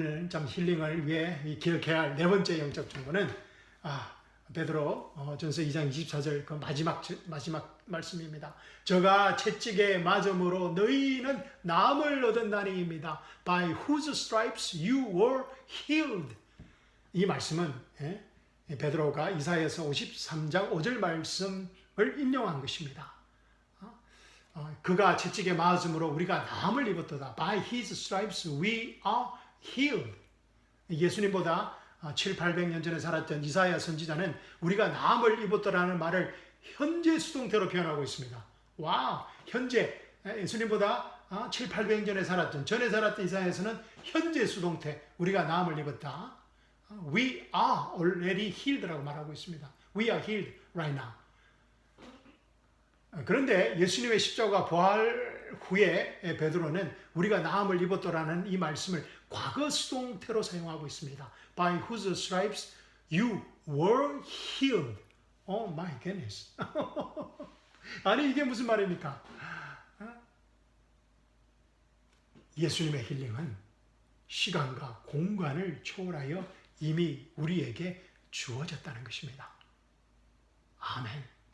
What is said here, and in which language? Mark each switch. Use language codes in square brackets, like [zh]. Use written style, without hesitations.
[ko] 참 힐링을 위해 기억해야 할 네 번째 영적 정보는 베드로 전서 2장 24절 그 마지막 말씀입니다. 저가 채찍에 맞음으로 너희는 나음을 얻었나니입니다. [en] By whose stripes you were healed. [ko] 이 말씀은 베드로가 이사야서 53장 5절 말씀을 인용한 것입니다. 그가 채찍에 맞음으로 우리가 나음을 입었도다. [en] By his stripes we are healed. [ko] 예수님보다 700-800년 전에 살았던 이사야 선지자는 우리가 나음을 입었더라는 말을 현재 수동태로 표현하고 있습니다. 와, 현재 예수님보다 700-800년 전에 살았던 이사야서는 현재 수동태 우리가 나음을 입었다. [en] We are already healed라고 [ko] 말하고 있습니다. [en] We are healed right now. [ko] 그런데 예수님의 십자가 부활 후에 베드로는 우리가 나음을 입었더라는 이 말씀을 과거 수동태로 사용하고 있습니다. [en] By whose stripes you were healed. Oh my goodness. [ko] 아니 이게 무슨 말입니까? 예수님의 힐링은 시간과 공간을 초월하여 이미 우리에게 주어졌다는 것입니다. 아멘.